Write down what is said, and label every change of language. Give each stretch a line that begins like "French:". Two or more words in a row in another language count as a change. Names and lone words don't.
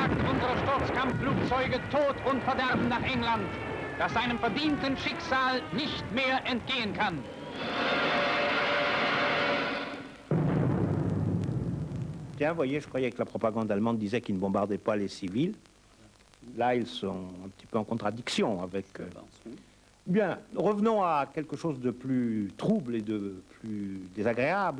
German: unserer Sturzkampfflugzeuge Tod und Verderben nach England, das seinem verdienten Schicksal nicht mehr entgehen kann.
French: Tiens, vous voyez, je croyais que la propagande allemande disait qu'ils ne bombardaient pas les civils. Là, ils sont un petit peu en contradiction avec... Bien, revenons à quelque chose de plus trouble et de plus désagréable.